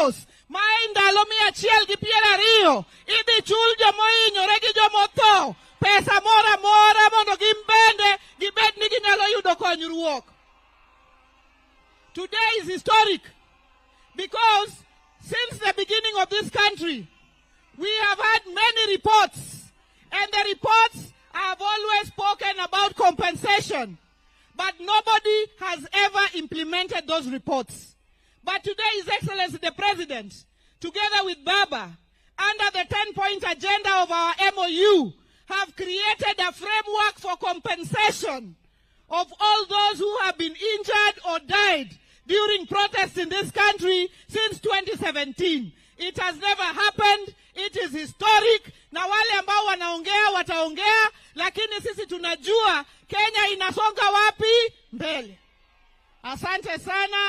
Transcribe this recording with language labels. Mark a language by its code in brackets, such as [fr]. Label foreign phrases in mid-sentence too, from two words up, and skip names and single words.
[luo] House, ndalo 170 idhi chul jomohinyore gi jomotho pesa mora mora mondo gibed ni ginyalo yudo konyruok. [en] Today is historic because since the beginning of this country, we have had many reports, and the reports have always spoken about compensation, but nobody has ever implemented those reports. But today, His Excellency the President, together with Baba, under the 10-point agenda of our MOU, have created a framework for compensation of all those who have been injured or died during protests in this country since 2017. It has never happened. It is historic. [sw] Na wale ambao wanaongea wataongea, lakini sisi tunajua Kenya inasonga wapi mbele. Asante sana.